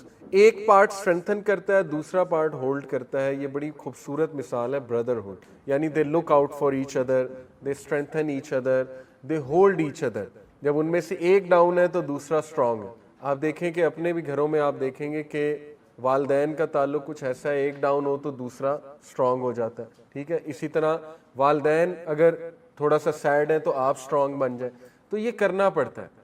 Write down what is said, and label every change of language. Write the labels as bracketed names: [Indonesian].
[Urdu] ایک part strengthen کرتا ہے، دوسرا پارٹ ہولڈ کرتا ہے. یہ بڑی خوبصورت مثال ہے brotherhood. [English] یعنی they look out for each other, they strengthen each other, they hold each other. [Urdu] جب ان میں سے ایک ڈاؤن ہے تو دوسرا اسٹرانگ ہے. آپ دیکھیں کہ اپنے بھی گھروں میں آپ دیکھیں گے کہ والدین کا تعلق کچھ ایسا ہے، ایک ڈاؤن ہو تو دوسرا اسٹرانگ ہو جاتا ہے، ٹھیک ہے. اسی طرح والدین اگر تھوڑا سا سیڈ ہے تو آپ اسٹرانگ بن جائیں. تو یہ کرنا پڑتا ہے.